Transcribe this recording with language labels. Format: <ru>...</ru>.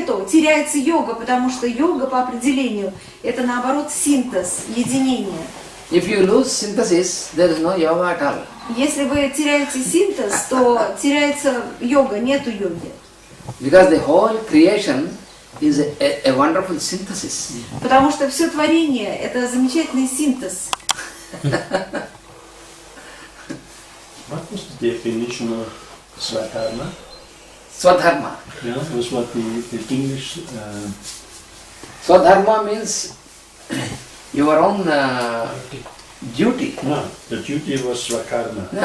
<ru>Теряется йога, потому что йога по определению это наоборот синтез, единение.</ru> <en>If you lose synthesis, there is no yoga at all.</en> <ru>Если вы теряете синтез, то теряется йога, нету йоги.</ru> <en>Because the whole creation is a wonderful synthesis.</en> <ru>Потому что все творение это замечательный синтез.</ru> <en>What was the definition of Swadharma? Swadharma. Yeah, was what the English. Swadharma means your own duty. No, the duty was Swakarma.</en>